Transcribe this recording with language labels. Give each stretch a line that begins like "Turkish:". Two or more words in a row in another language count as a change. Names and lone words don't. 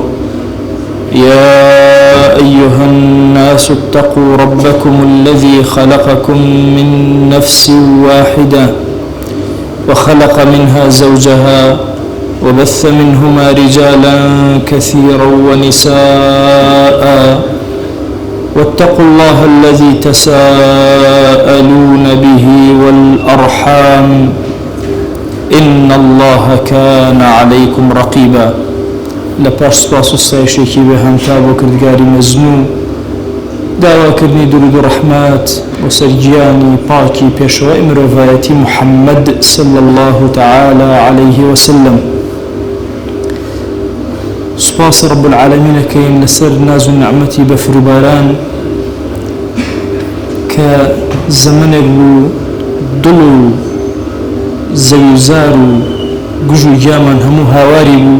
Arabic: يا أيها الناس اتقوا ربكم الذي خلقكم من نفس واحدة وخلق منها زوجها وبث منهما رجالا كثيرا ونساء، واتقوا الله الذي تساءلون به والأرحام إن الله كان عليكم رقيبا.
Central Kurdish: لپاش سپاس و ستایشێکی بێ هەمتا بۆ کردگاری مەزنوو، داواکردنی درود و ڕەحمەت بۆ سەر گیانی پاکی پێشەوای مرۆڤایەتی محەممەد
Arabic: صلی الله تعالى عليه وسلم.
Central Kurdish: سپاس
Arabic: رب العالمینەکەین
Central Kurdish: لەسەر ناز و نعمەتی بەفروباران کە زەمنێک بوو دڵ و زەوزار و گژ و گیامان هەموو هاواری بوو.